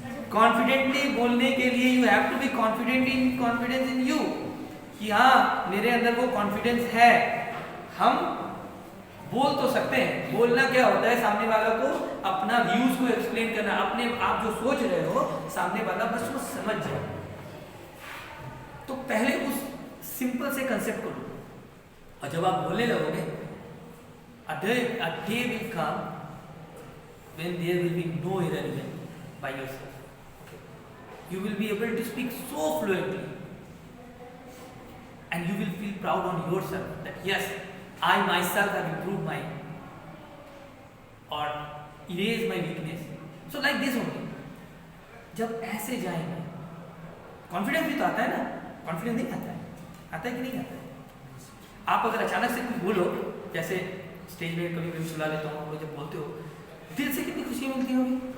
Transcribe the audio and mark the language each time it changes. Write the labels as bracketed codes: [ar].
[hi] Confidently बोलने के लिए [en] you have to be confidence in you, [hi] कि हाँ मेरे अंदर वो कॉन्फिडेंस है, हम बोल तो सकते हैं। बोलना क्या होता है, सामने वाला को अपना व्यूज को एक्सप्लेन करना, अपने आप जो सोच रहे हो सामने वाला बस वो समझ जाए। तो पहले उस सिंपल से कंसेप्ट को लो, और जब आप बोलने लगोगे [en] A day will come when there will be no error even by yourself. Okay. You will be able to speak so fluently, and you will feel proud on yourself that yes, I myself have improved my or erase my weakness. So like this only. [hi] जब ऐसे जाएंगे, confidence भी तो आता है ना, confidence नहीं आता है, आता है कि नहीं आता है? आप अगर अचानक से कुछ बोलो, जैसे स्टेज में कभी कभी सुना लेता हूँ, आप लोग जब बोलते हो दिल से कितनी खुशी मिलती होगी।